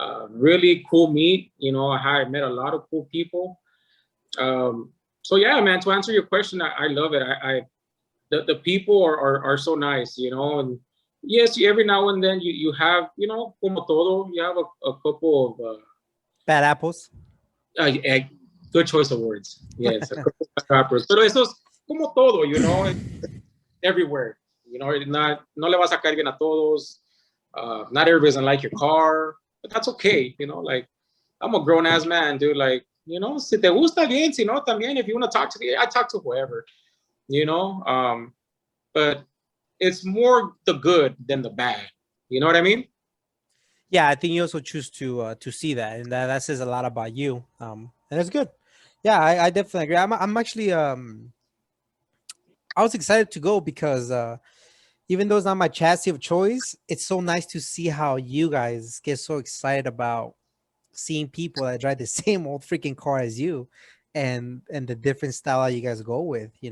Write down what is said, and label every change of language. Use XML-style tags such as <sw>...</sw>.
<en>Really cool meet. I met a lot of cool people. So yeah, man, to answer your question, I love it. The people are so nice, and yes, every now and then you have,</en> <es>como todo,</es> <en>you have a couple of Bad apples. good choice of words. Yes, a couple of rappers.</en> <es>Pero eso es como todo, everywhere. No le vas a caer bien a todos.</es> <en>Not everybody doesn't like your car, but that's okay. Like, I'm a grown ass man, dude.</en> <es>Like, si te gusta bien, si no, también.</es> <en>If you want to talk to me, I talk to whoever. But it's more the good than the bad. You know what I mean? Yeah, I think you also choose to see that, and that says a lot about you. And it's good. Yeah, I definitely agree. I'm actually I was excited to go because even though it's not my chassis of choice, it's so nice to see how you guys get so excited about seeing people that drive the same old freaking car as you, and the different style that you guys go with.</en>